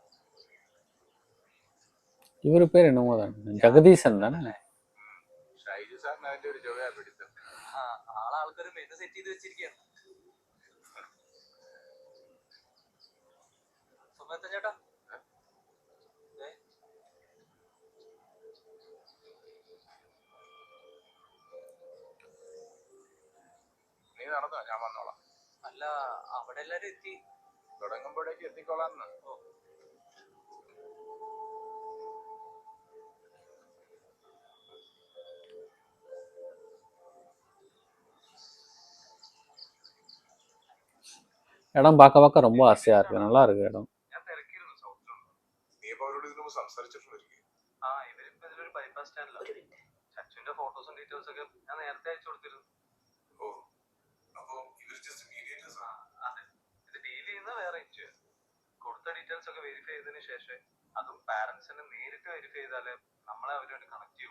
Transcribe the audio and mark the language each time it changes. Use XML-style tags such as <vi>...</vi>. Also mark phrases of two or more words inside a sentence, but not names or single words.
<ta>இவரு பேர் என்னமோ தானே, ஜெகதீசன் தானே.</ta> <ml>ഷൈജു സാറിന് അതിന്റെ ഒരു ജോയാ പിടിച്ചത്. ആൾക്കാര്</ml> <en>menu set</en> <ml>ചെയ്ത് വെച്ചിരിക്കുകയാണ്. സുമേത്ത ചേട്ടാ, നീ നടന്നോ, ഞാൻ വന്നോളാം. അല്ല അവിടെ എല്ലാരും എത്തി. തുടങ്ങുമ്പോഴേക്ക് എത്തിക്കോളാന്ന്.</ml> <ta>இடம் பார்க்க பார்க்க ரொம்ப ஆசையா இருக்கு. நல்லா இருக்கு இடம்.</ta> <ml>ഞാൻ തിരക്കിയിരുന്നു സൗത്ത്. നീ ഇപ്പൊ അവരോട് ഇതിനു മുമ്പ് സംസാരിച്ചിട്ടുണ്ടായിരിക്കും. ഇവരിപ്പോ ഇതിലൊരു ബൈപ്പാസ് സ്റ്റാൻഡിലാണ്. ചച്ചുവിന്റെ ഫോട്ടോസും ഡീറ്റെയിൽസ് ഒക്കെ ഞാൻ നേരത്തെ അയച്ചു കൊടുത്തിരുന്നു. ഓ, അപ്പൊ ഇവര്</ml> <en>just mediators</en> <ml>ആണ്. അതെ, ഇത് ഡീൽ ചെയ്യുന്ന വേറെ ഇഞ്ച്. കൊടുത്ത ഡീറ്റെയിൽസ് ഒക്കെ വെരിഫൈ ചെയ്തതിന് ശേഷം അതും പാരന്റ്സിനെ നേരിട്ട് വെരിഫൈ ചെയ്താലേ നമ്മളെ അവരുമായിട്ട് കണക്ട് ചെയ്യൂ.</ml>